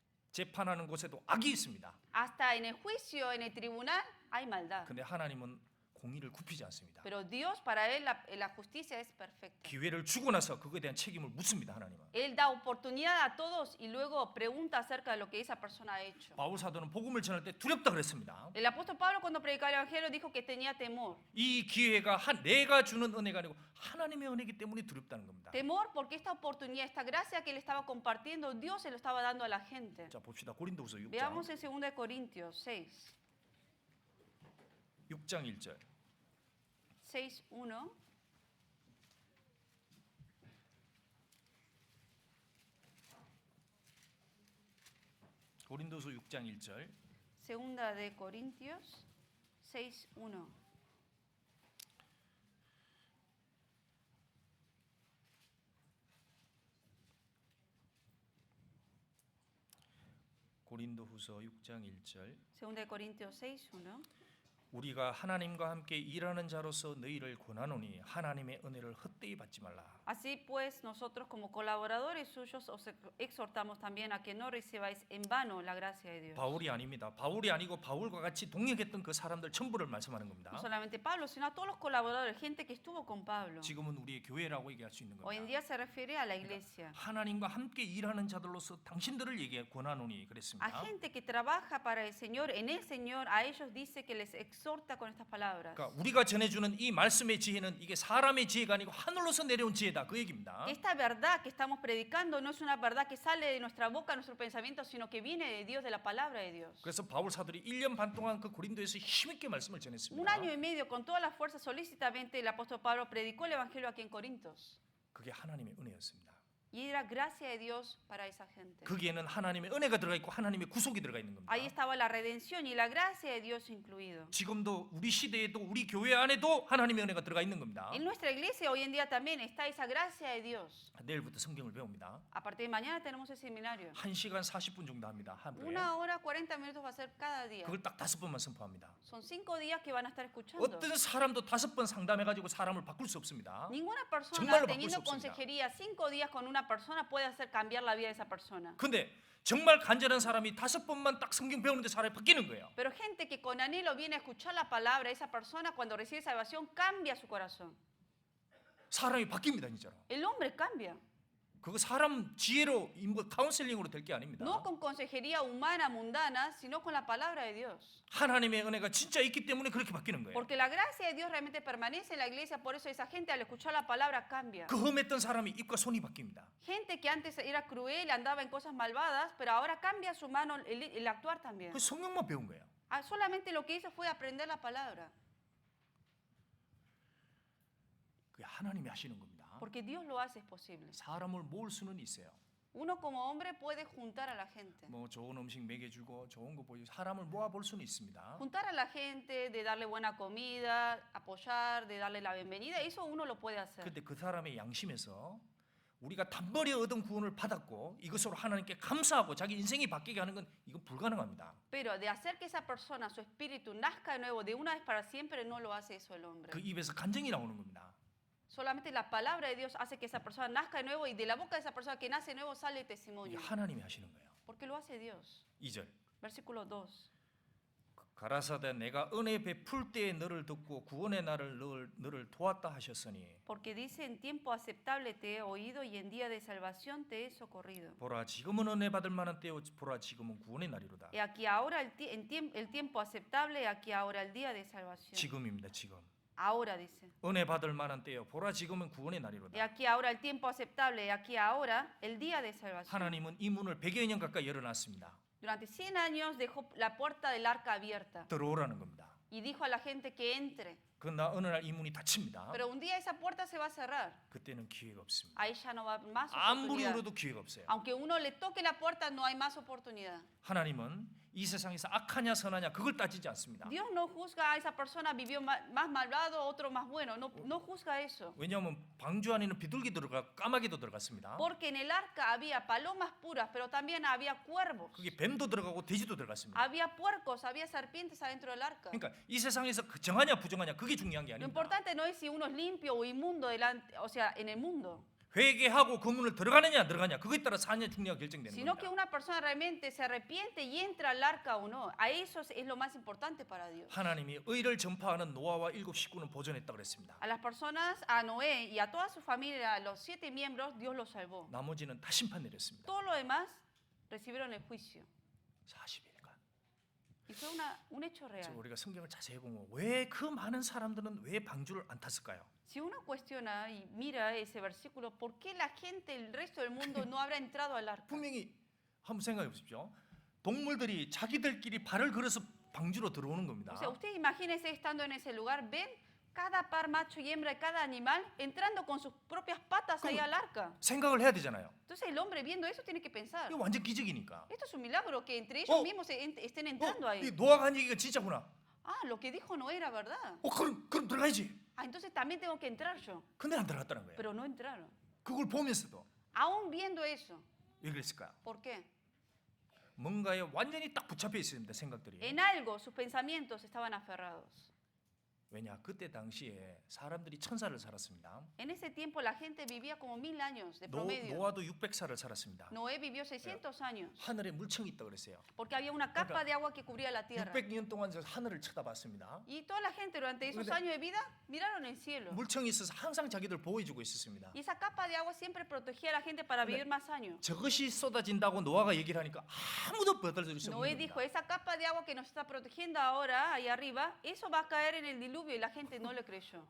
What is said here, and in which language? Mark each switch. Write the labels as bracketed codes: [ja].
[ko] 재판하는 곳에도 악이 있습니다. [es] Hasta en el juicio, en el tribunal, hay maldad. [ko] 근데 하나님은 공의를 굽히지 않습니다. [es] Pero Dios, para él, la justicia es perfecta. [ko] 기회를 주고 나서 그거에 대한 책임을 묻습니다. 하나님은. [es] Él da oportunidad a todos y luego pregunta acerca de lo que esa persona ha hecho. [ko] 바울 사도는 복음을 전할 때 두렵다 그랬습니다. [es] El apóstol Pablo, cuando predicaba el evangelio, dijo que tenía temor. [ko] 이 기회가 내가 주는 은혜가 아니고 하나님의 은혜이기 때문에 두렵다는 겁니다. [es] Temor porque esta oportunidad, esta gracia que él estaba compartiendo, Dios se lo estaba dando a la gente. [ko] 자, 봅시다. 고린도후서 6장. [es] Veamos en 2 Corintios 6. [ko] 6장 1절. [es] 6:1. [ko] 고린도서 6장 1절. [es] Segunda de Corintios 6:1. [ko] 고린도후서 6장 1절. [es] Segunda de Corintios 6:1. [ko] 우리가 하나님과 함께 일하는 자로서 너희를 권하노니 하나님의 은혜를 헛되이 받지 말라. [es] Así pues, nosotros como colaboradores suyos os exhortamos también a que no recibáis en vano la gracia de Dios. [ko] 바울이 아닙니다. 바울이 아니고 바울과 같이 동역했던 그 사람들 전부를 말씀하는 겁니다. [es] No solamente Pablo, sino a todos los colaboradores, gente que estuvo con Pablo. [ko] 지금은 우리의 교회라고 얘기할 수 있는 [es] Hoy en [ko] 겁니다. [es] día se refiere a la iglesia, [ko] 하나님과 함께 일하는 자들로서 당신들을 얘기해 권하노니 [es] a [ko] 그랬습니다. [es] gente que trabaja para el Señor, en el Señor, a ellos dice que les exhorta con estas palabras. [ko] 그러니까 우리가 전해주는 이 말씀의 지혜는 이게 사람의 지혜가 아니고 하늘로서 내려온 지혜다 그 얘기입니다. [es] Esta verdad que estamos predicando no es una verdad que sale de nuestra boca, nuestro pensamiento, sino que viene de Dios, de la palabra de Dios. [ko] 그래서 바울 사도리 1년 반 동안 그 고린도에서 힘있게 말씀을 [es] Un [ko] 전했습니다. [es] año y medio, con toda la fuerza, solícitamente, el apóstol Pablo predicó el evangelio aquí en Corintios. [ko] 그게 하나님의 은혜였습니다. [es] Y era gracia de Dios para esa gente. [ko] 거기에는 하나님의 은혜가 들어가 있고 하나님의 구속이 들어가 있는 겁니다. [es] Ahí estaba la redención y la gracia de Dios incluido. [ko] 지금도 우리 시대에도 우리 교회 안에도 하나님의 은혜가 들어가 있는 겁니다. [es] En nuestra iglesia hoy en día también está esa gracia de Dios. [ko] 내일부터 성경을 배웁니다. [es] A partir de mañana tenemos el seminario. [ko] 1시간 40분 정도 합니다. 한 부에. [es] 1 hora 40 minutos va a ser cada día. [ko] 그걸 딱 5번만 선포합니다. [es] Son 5 días que van a estar escuchando. [ko] 어떤 사람도 5번 상담해가지고 사람을 바꿀 수 없습니다. [es] Ninguna persona [ko] 정말로 바꿀 [es] teniendo [ko] 수 없습니다. [es] consejería 5 días con una persona puede hacer cambiar la vida de esa persona. [ko] 근데 정말 간절한 사람이 5번만 딱 성경 배우는데 사람이 바뀌는 거예요. [es] Pero gente que con anhelo viene a escuchar la palabra, esa persona cuando recibe salvación cambia su corazón. [ko] 사람이 바뀝니다, 진짜로. [es] El hombre cambia. [ko] 그거 사람 지혜로 카운셀링으로 될 게 아닙니다. [es] No con consejería humana, mundana, sino con la palabra de Dios. [ko] 하나님의 은혜가 진짜 있기 때문에 그렇게 바뀌는 거예요. [es] Porque la gracia de Dios realmente permanece en la iglesia, por eso esa gente al escuchar la palabra cambia. [ko] 그 험했던 사람이 입과 손이 바뀝니다. [es] Gente que antes era cruel, andaba en cosas malvadas, pero ahora cambia su mano, el actuar también. [ko] 그 성경만 배운 거예요. [es] Solamente lo que hizo fue aprender la palabra. [ko] 그게 하나님이 하시는 겁니다. [es] Porque Dios lo hace es posible. [ko] 사람을 모을 수는 있어요. [es] Uno como hombre puede juntar a la gente. [ko] 뭐 좋은 음식 먹여주고 좋은 거 보여 사람을 모아 볼 수는 있습니다. [es] Juntar a la gente, de darle buena comida, apoyar, de darle la bienvenida, eso uno lo puede hacer. [ko] 근데 그 사람의 양심에서 우리가 단번에 얻은 구원을 받았고 이것으로 하나님께 감사하고 자기 인생이 바뀌게 하는 건 이건 불가능합니다. [es] Pero de hacer que esa persona, su espíritu nazca de nuevo de una vez para siempre, no lo hace eso el hombre. [ko] 그 입에서 간증이 나오는 겁니다. [es] Solamente la palabra de Dios hace que esa persona nazca de nuevo y de la boca de esa persona que nace de nuevo sale el [ko] 이게 [es] testimonio. [ko] 하나님이 하시는 거예요. [es] Porque lo hace Dios. [ko] 2절 [es] Versículo 2. [ko] 가라사대 내가 은혜 베풀 때에 너를 듣고 구원의 날을 너를 도왔다 하셨으니 [es] Porque dice en tiempo aceptable te he oído y en día de salvación te he socorrido. [ko] 보라 지금은 은혜 받을 만한 때요 보라 지금은 구원의 날이로다. [es] Y aquí ahora el tiempo aceptable, y aquí ahora el día de salvación. [ko] 지금입니다. 지금. [es] Ahora dice. [ko] 은혜 받을 만한 때요 보라 지금은 구원의 [es] Y [ko] 날이로다. [es] aquí ahora el tiempo aceptable, y aquí ahora el día de salvación. [ko] 하나님은 이 문을 100여 년 가까이 열어놨습니다. [es] Durante 100 años dejó la puerta del arca abierta [ko] 들어오라는 겁니다. [es] y dijo a la gente que entre. [ko] 그러나 어느 날 이 문이 닫힙니다. [es] Pero un día esa puerta se va a cerrar. [ko] 그때는 기회가 없습니다. [es] Ahí ya no va a haber más [ko] 아무리 [es] oportunidad. [ko] 울어도 기회가 없어요. [es] Aunque uno le toque la puerta, no hay más oportunidad. [ko] 하나님은 이 세상에서 악하냐 선하냐 그걸 따지지 않습니다. [es] Dios no juzga a esa persona, vivió más malvado, otro más bueno. No juzga eso. [ko] 왜냐하면 방주 안에는 비둘기 들어가 까마귀도 들어갔습니다. [es] Porque en el arca había palomas puras, pero también había cuervos. [ko] 그게 뱀도 들어가고 돼지도 들어갔습니다. [es] Había puercos, había serpientes adentro del arca. [ko] 그러니까 이 세상에서 정하냐 부정하냐 그게 중요한 게 [es] Lo [ko] 아닙니다. [es] importante no es si uno es limpio o inmundo delante, o sea, en el mundo, [ko] 회개하고 그 문을 들어가느냐 안 들어가냐 그거에 따라 사냐 중요하게 결정되는 [es] sino que [ko] 겁니다. [es] una persona realmente se arrepiente y entra al arca o no. A eso es lo más importante para Dios. [ko] 하나님이 의를 전파하는 노아와 7 식구는 보존했다 그랬습니다. [es] A las personas, a Noé y a toda su familia, a los 7 miembros, Dios los salvó. [ko] 나머지는 다 심판 내렸습니다. [es] Todo lo demás recibieron el juicio. [ko] 40일간. [es] Y fue un hecho real. [ko] 우리가 성경을 자세히 보면 왜 그 많은 사람들은 왜 방주를 안 탔을까요? [es] Si uno cuestiona y mira ese versículo, ¿por qué la gente, el resto del mundo, no habrá entrado al arca? [ko] 분명히 한번 생각해 보십시오. 동물들이 자기들끼리 발을 걸어서 방주로 들어오는 겁니다. [es] O sea, ustedes imagínense estando en ese lugar, ven cada par macho y hembra de cada animal entrando con sus propias patas ahí al arca. [ko] 생각을 해야 되잖아요. [es] Entonces el hombre viendo eso tiene que pensar, [ko] 이거 완전 기적이니까. [es] esto es un milagro que entre ellos mismos estén entrando [ko] 이 [es] ahí. [ko] 노아가 한 얘기가 진짜구나. [es] Ah, lo que dijo no era verdad. [ko] 그럼 들어가야지. [es] Ah, entonces también tengo que entrar yo. [ko] 근데 안 들어갔다는 거예요. [es] Pero no entraron. [ko] 그걸 보면서도 [es] Aún viendo eso. [ko] 왜 그랬을까요? [es] ¿Por qué? [ko] 뭔가에 완전히 딱 붙잡혀 있습니다. 생각들이. [es] En algo sus pensamientos estaban aferrados. [ko] 왜냐 그때 당시에 사람들이 1000살을 살았습니다. [es] En ese tiempo la gente vivía como 1000 años de promedio. [ko] 노아도 600살을 살았습니다. [es] Noé vivió 600 años [ko] 하늘에 물청이 있다 그랬어요. [es] porque había una capa de agua que cubría la tierra. [ko] 600년 동안 저 하늘을 쳐다봤습니다. [es] Y toda la gente durante esos años de vida miraron el cielo. [ko] 물청이 있어서 항상 자기들 보호해주고 있었습니다. [es] Y esa capa de agua siempre protegía a la gente para vivir más años. [ko] 저것이 쏟아진다고 노아가 얘기를 하니까 아무도 받아들일 수 [es] Noé [ko] 없는 [es] dijo, [ko] 겁니다. [es] esa capa de agua que nos está protegiendo ahora, ahí arriba, eso va a caer en el diluvio y la gente no le creyó.